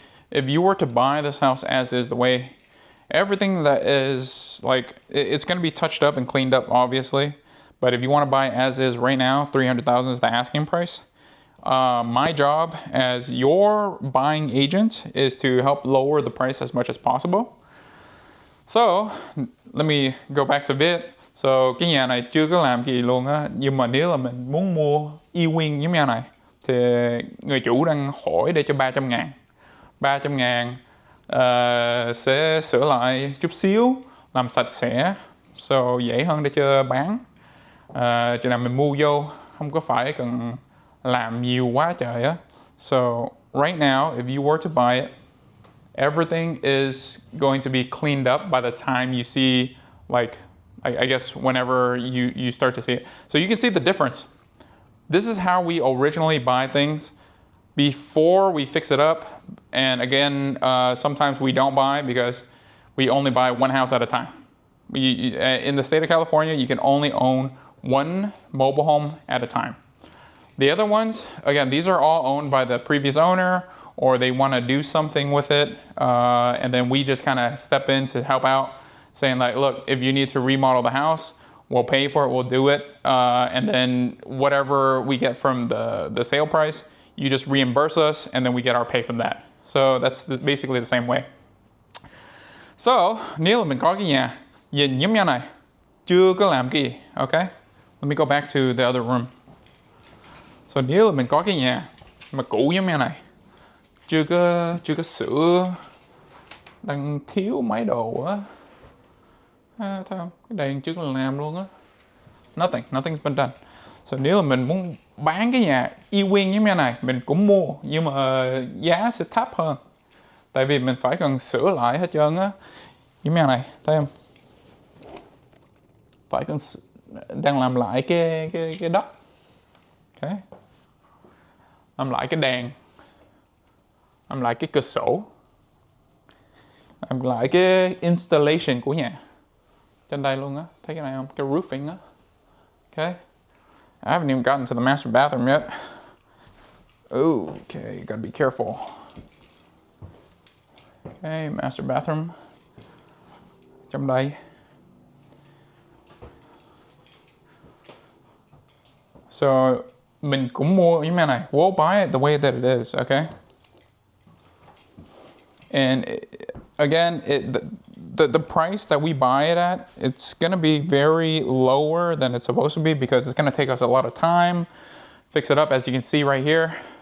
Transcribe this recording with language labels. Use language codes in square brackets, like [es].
[en] If you were to buy this house as is, the way everything that is like, it's going to be touched up and cleaned up, obviously. But if you want to buy as is right now, $300,000 is the asking price. My job as your buying agent is to help lower the price as much as possible. So, let me go back to viet. [vi] So, cái nhà này chưa có làm gì luôn á. Nhưng mà nếu là mình muốn mua y nguyên giống nhà này, thì người chủ đang hỏi để cho 300 ngàn. 300 ngàn sẽ sửa lại chút xíu, làm sạch sẽ. So, dễ hơn để cho bán. Chừng nào mình mua vô, không có phải cần làm nhiều quá trời á. [en] So, right now, if you were to buy it, everything is going to be cleaned up by the time you see, like, I guess whenever you start to see it. So you can see the difference. This is how we originally buy things before we fix it up. And again, sometimes we don't buy because we only buy one house at a time. In the state of California, you can only own one mobile home at a time. The other ones, again, these are all owned by the previous owner, or they want to do something with it, and then we just kind of step in to help out, saying like, look, if you need to remodel the house, we'll pay for it, we'll do it, and then whatever we get from the sale price, you just reimburse us, and then we get our pay from that. So that's basically the same way. [vi] So, nếu là mình có cái nhà nhìn giống như này, chưa có làm cái gì, okay? [en] Let me go back to the other room. [vi] So, nếu là mình có cái nhà mà cũ giống như này, chưa có sửa, đang thiếu mấy đồ á. Thấy không? Cái đèn chưa có làm luôn á. [en] Nothing's been done. [vi] So, nếu là mình muốn bán cái nhà y nguyên giống như này, mình cũng mua, nhưng mà giá sẽ thấp hơn. Tại vì mình phải cần sửa lại hết trơn á. Giống như này, thấy không? Phải cần đang làm lại cái đất. Okay. Làm lại cái đèn. Làm lại cái cửa sổ. Làm lại cái installation của nhà. Trên đây luôn á, thấy cái này không? Cái roofing á. Okay. [en] I haven't even gotten to the master bathroom yet. Okay, gotta be careful. Okay, master bathroom. [vi] Trong đây. So, mình cũng mua như thế này. [en] We'll buy it the way that it is, okay? And again, the price that we buy it at, it's going to be very lower than it's supposed to be because it's going to take us a lot of time, fix it up as you can see right here.